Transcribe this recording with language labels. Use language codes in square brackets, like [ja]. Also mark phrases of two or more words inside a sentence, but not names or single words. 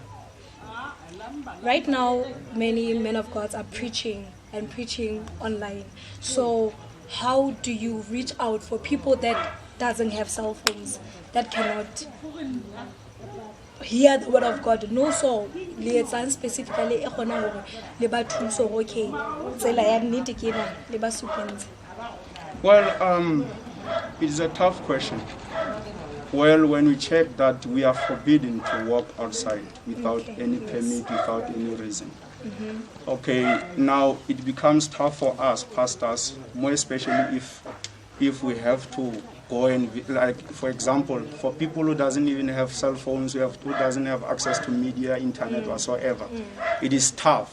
[en] Right now, many men of God are preaching online. So, how do you reach out for people that doesn't have cell phones, that cannot hear the word of God? [st] No, so lietsang specifically e kgona hore le ba thuso okay tsela ya nnete ke ena le ba supentse. [en] Well, it is a tough question. Well, when we check that we are forbidden to walk outside without any permit, without any reason. Okay, now it becomes tough for us pastors, more especially if we have to go and, like, for example, for people who doesn't even have cell phones, who doesn't have access to media, internet whatsoever, it is tough.